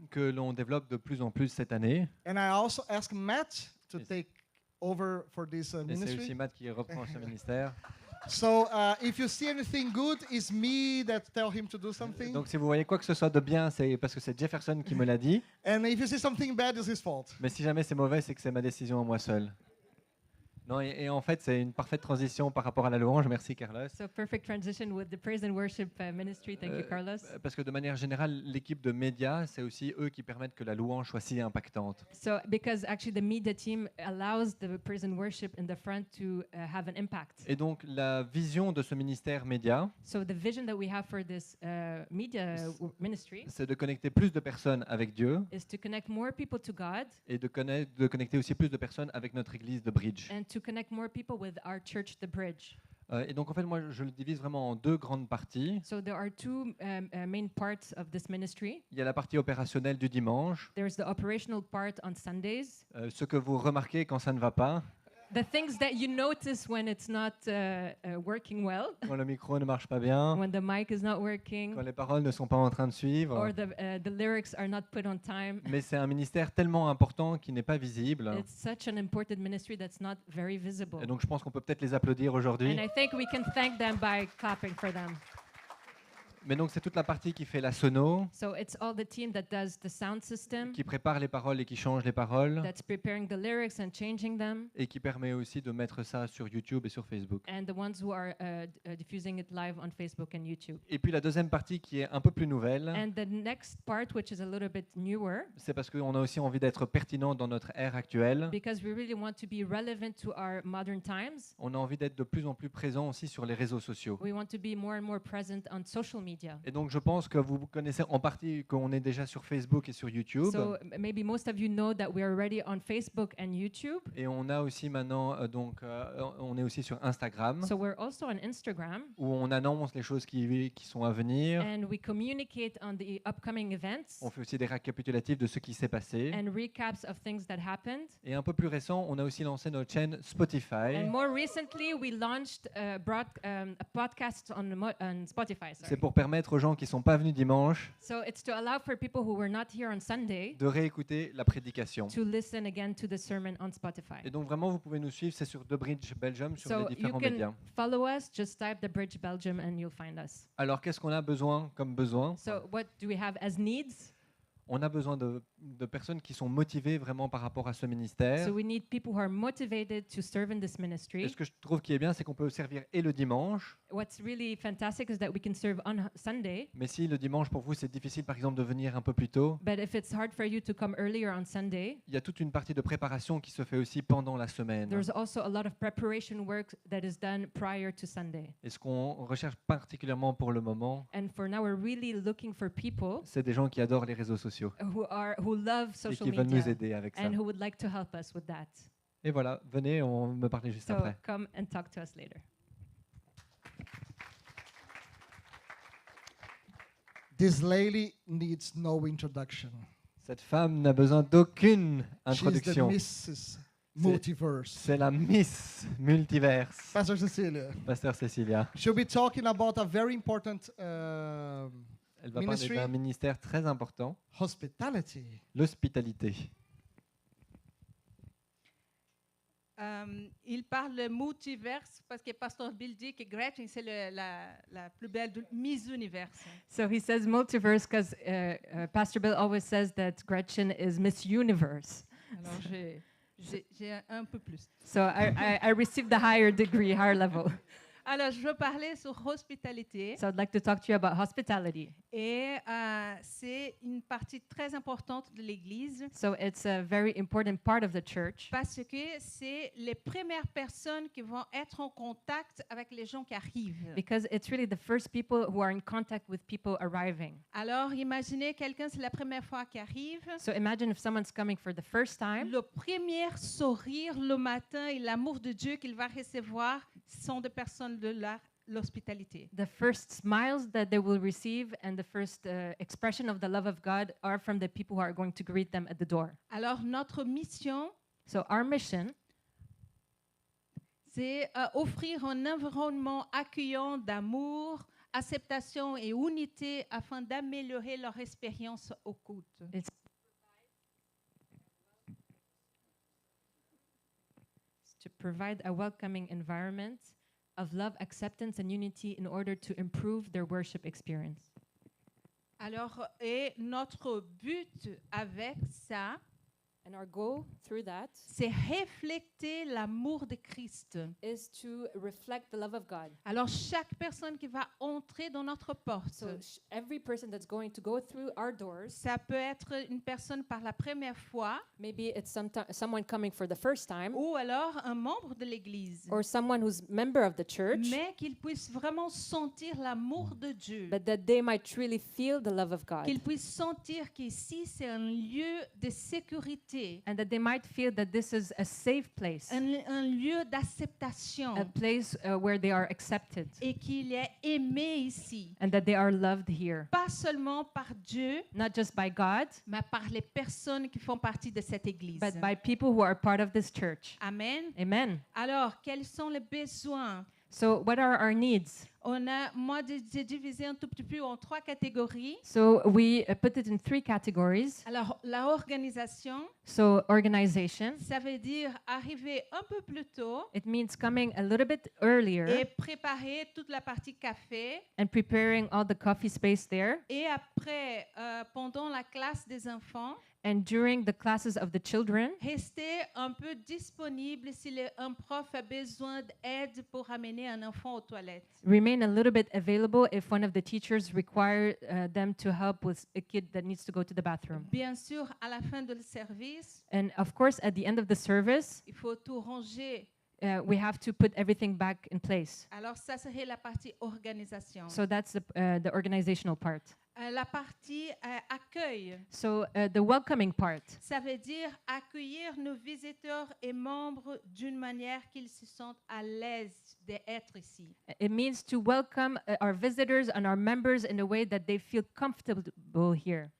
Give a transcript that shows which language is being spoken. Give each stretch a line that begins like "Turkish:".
French: Que l'on développe de plus en plus cette année.
English: And I also asked Matt to Yes. take over for this
French: Et c'est aussi
English: ministry.
French: Matt qui reprend ce ministère.
English: So if you see anything good, it's me that tell him to do something.
French: Donc si vous voyez quoi que ce soit de bien, c'est parce que c'est Jefferson qui me l'a dit.
English: And if you see something bad, it's his fault.
French: Mais si jamais c'est mauvais, c'est que c'est ma décision à moi seul. Non, et en fait, c'est une parfaite transition par rapport à la louange. Merci, Carlos.
English: So perfect transition with the praise and worship ministry. Thank you, Carlos.
French: Parce que de manière générale, l'équipe de médias, c'est aussi eux qui permettent que la louange soit si impactante.
English: So because actually the media team allows the praise and worship in the front to have an impact.
French: Et donc, la vision de ce ministère média,
English: So the vision that we have for this media ministry
French: c'est de connecter plus de personnes avec Dieu
English: is to connect more people to God
French: et de connecter aussi plus de personnes avec notre église de Bridge.
English: and to connect more people with our church, The Bridge.
French: Et donc, en fait, moi, je le divise vraiment en deux grandes parties.
English: So there are two main parts of this ministry.
French: Il y a la partie opérationnelle du dimanche,
English: There's the operational part on Sundays,
French: ce que vous remarquez quand ça ne va pas,
English: the things that you notice when it's not working well,
French: quand le micro ne marche pas bien,
English: when the mic is not working,
French: quand les paroles ne sont pas en train de suivre.
English: or the lyrics are not put on time.
French: Mais c'est un ministère tellement important qui n'est pas visible.
English: It's such an important ministry that's not very visible.
French: Et donc, je pense qu'on peut peut-être les applaudir aujourd'hui.
English: And I think we can thank them by clapping for them.
French: Mais donc, c'est toute la partie qui fait la sono,
English: So it's all the team that does the sound system,
French: qui prépare les paroles et qui change les paroles,
English: that's preparing the lyrics and changing them,
French: et qui permet aussi de mettre ça sur YouTube et sur Facebook.
English: and the ones who are diffusing it live on Facebook and YouTube.
French: Et puis la deuxième partie qui est un peu plus nouvelle,
English: And the next part, which is a little bit newer,
French: c'est parce qu'on a aussi envie d'être pertinent dans notre ère actuelle.
English: because we really want to be relevant to our modern times.
French: On a envie d'être de plus en plus présent aussi sur les réseaux sociaux.
English: We want to be more and more present on social media.
French: Et donc je pense que vous connaissez en partie qu'on est déjà sur Facebook et sur YouTube.
English: So maybe most of you know that we are already on Facebook and YouTube.
French: Et on a aussi maintenant, on est aussi sur Instagram,
English: So we're also on Instagram,
French: où on annonce les choses qui sont à venir.
English: and we communicate on the upcoming events
French: On fait aussi des récapitulatifs de ce qui s'est passé.
English: and recaps of things that happened.
French: Et un peu plus récent, on a aussi lancé notre chaîne Spotify.
English: And more recently, we launched a podcast on Spotify.
French: C'est
English: Sorry.
French: pour permettre aux gens qui ne sont pas venus dimanche
English: So it's to allow for people who were not here on Sunday
French: de réécouter la prédication.
English: to listen again to the sermon on Spotify.
French: Et donc vraiment, vous pouvez nous suivre, c'est sur The Bridge Belgium, sur
English: So
French: les
English: you
French: différents
English: can
French: médias.
English: follow us, just type The Bridge Belgium and you'll find us.
French: Alors qu'est-ce qu'on a besoin comme besoin?
English: So what do we have as needs?
French: On a besoin de personnes qui sont motivées vraiment par rapport à ce ministère.
English: So we need people who are motivated to serve in this
French: Et
English: ministry.
French: ce que je trouve qui est bien, c'est qu'on peut servir et le dimanche.
English: What's really fantastic is that we can serve on Sunday,
French: Mais si le dimanche, pour vous, c'est difficile, par exemple, de venir un peu plus tôt,
English: but if it's hard for you to come earlier on Sunday,
French: il y a toute une partie de préparation qui se fait aussi pendant la semaine.
English: there's also a lot of preparation work that is done prior to Sunday.
French: Et ce qu'on recherche particulièrement pour le moment,
English: And for now, we're really looking for people
French: c'est des gens qui adorent les réseaux sociaux
English: who love
French: et
English: social
French: qui veulent nous
English: media
French: aider avec ça.
English: and who would like to help us with that.
French: Et voilà, venez, on me parler juste
English: So
French: après.
English: come and talk to us later. This lady needs no introduction.
French: Cette femme n'a besoin d'aucune
English: She's the
French: introduction.
English: Mrs. Multiverse.
French: C'est la Miss Multiverse,
English: Pastor Cecilia.
French: Pasteur Cécilia.
English: She'll be talking about a very important
French: Elle va parler
English: Ministry.
French: d'un ministère très important,
English: hospitality.
French: l'hospitalité. Il parle de multiverse parce que Pasteur Bill dit que Gretchen, c'est la plus belle de Miss Univers.
English: So he says multiverse because Pastor Bill always says that Gretchen is Miss Universe.
French: Alors, j'ai un peu plus.
English: So I received the higher degree, higher level.
French: Alors, je veux parler sur hospitalité.
English: So I'd like to talk to you about hospitality.
French: Et c'est une partie très importante de l'Église
English: So it's a very important part of the church
French: parce que c'est les premières personnes qui vont être en contact avec les gens qui arrivent.
English: because it's really the first people who are in contact with people arriving.
French: Alors, imaginez quelqu'un, c'est la première fois qu'il arrive.
English: So imagine if someone's coming for the first time.
French: Le premier sourire le matin et l'amour de Dieu qu'il va recevoir sont des personnes de l'hospitalité.
English: The first smiles that they will receive and the first expression of the love of God are from the people who are going to greet them at the door.
French: Alors, notre mission,
English: So our mission
French: c'est offrir un environnement accueillant d'amour, acceptation et unité afin d'améliorer leur expérience au culte.
English: is to provide a welcoming environment of love, acceptance, and unity in order to improve their worship experience.
French: Alors, et notre but avec ça,
English: And our goal through that
French: c'est refléter l'amour de Christ.
English: is to reflect the love of God.
French: Alors, chaque personne qui va entrer dans notre porte,
English: So every person that's going to go through our doors,
French: ça peut être une personne par la première fois
English: maybe it's someone coming for the first time,
French: ou alors un membre de l'Église,
English: or someone who's member of the church,
French: mais qu'ils puissent vraiment sentir l'amour de Dieu,
English: but that they might really feel the love of God.
French: qu'ils puissent sentir qu'ici, c'est un lieu de sécurité,
English: And that they might feel that this is a safe place,
French: un lieu d'acceptation
English: a place where they are accepted,
French: et qu'il est aimé ici,
English: and that they are loved here,
French: pas seulement par Dieu,
English: not just by God,
French: mais par les personnes qui font partie de cette Église.
English: but by people who are part of this church.
French: Amen.
English: Amen.
French: Alors, quels sont les besoins?
English: So what are our needs?
French: Moi, j'ai divisé un tout petit peu en 3 catégories.
English: So we put it in 3 categories.
French: Alors, la organisation,
English: So organization,
French: ça veut dire arriver un peu plus tôt
English: it means coming a little bit earlier
French: et préparer toute la partie café.
English: and preparing all the coffee space there.
French: Et après, pendant la classe des enfants,
English: And during the classes of the children,
French: rester un peu disponible si un prof a besoin d'aide pour amener un enfant aux toilettes.
English: remain a little bit available if one of the teachers require them to help with a kid that needs to go to the bathroom.
French: Bien sûr, à la fin du service,
English: And of course, at the end of the service,
French: il faut tout ranger.
English: we have to put everything back in place.
French: Alors, ça serait la partie organisation.
English: So that's the organizational part.
French: La partie accueil,
English: So the welcoming part.
French: ça veut dire accueillir nos visiteurs et membres d'une manière qu'ils se sentent à l'aise d'être ici.
English: It means to welcome our visitors and our members in a way that they feel comfortable here.